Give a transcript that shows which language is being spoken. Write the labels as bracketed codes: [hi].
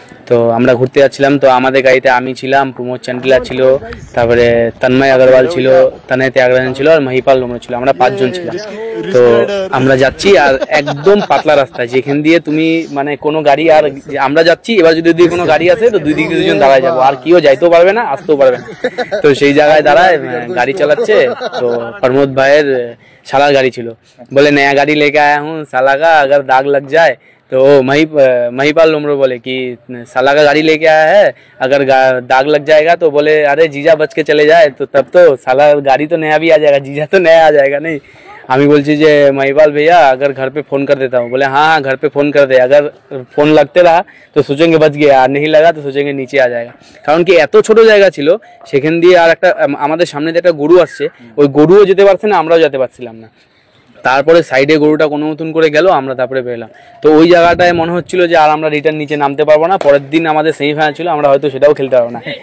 [bn] তো আমরা ঘুরতে যাচ্ছিলাম, তো আমাদের গাড়িতে আমি ছিলাম, প্রমোদ চান্ডিলা ছিল, তারপরে তন্ময় আগরওয়াল ছিল, তনয় ত্যাগরাজন ছিল আর মহিপাল লোমড়ো ছিল, আমরা 5 জন ছিলাম। তো আমরা যাচ্ছি আর একদম পাতলা রাস্তা, যেখান দিয়ে তুমি মানে কোনো গাড়ি, আর আমরা যাচ্ছি এবার যদি কোনো গাড়ি আসে তো দুই দিকে দুজন দাঁড়ায় যাবো, আর কেউ যাইতেও পারবে না আসতেও পারবে না। তো সেই জায়গায় দাঁড়ায় গাড়ি চালাচ্ছে, তো [hi] प्रमोद भाइयर साला गाड़ी छिलो, बोले नया गाड़ी लेके आया हूँ साला का, अगर दाग लग जाए तो महिपाल लोमड़ो बोले कि साला का गाड़ी लेके आया है, अगर दाग लग जाएगा तो बोले अरे जीजा बच के चले जाए, तो तब तो साला गाड़ी तो नया भी आ जाएगा, जीजा तो नया आ जाएगा नहीं। [bn] আমি বলছি যে [hi] महिपाल भैया अगर घर पे फोन कर देता हूँ, बोले हाँ हाँ घर पे फोन कर दे, अगर फोन लगते रहा तो सोचेंगे बच गया, আর नहीं लगा तो सोचेंगे नीचे आ जाएगा। [bn] কারণ কি এত ছোট জায়গা ছিল, সেখান দিয়ে আর একটা আমাদের সামনে যে একটা গরু আসছে, ওই গরুও যেতে পারছে না, আমরাও যেতে পারছিলাম না। তারপরে সাইডে গরুটা কোনো মতন করে গেল, আমরা তারপরে বেরোলাম। তো ওই জায়গাটায় মনে হচ্ছিল যে আর আমরা রিটার্ন নিচে নামতে পারবো না, পরের দিন আমাদের সেমিফাইনাল ছিল, আমরা হয়তো সেটাও খেলতে পারবো না।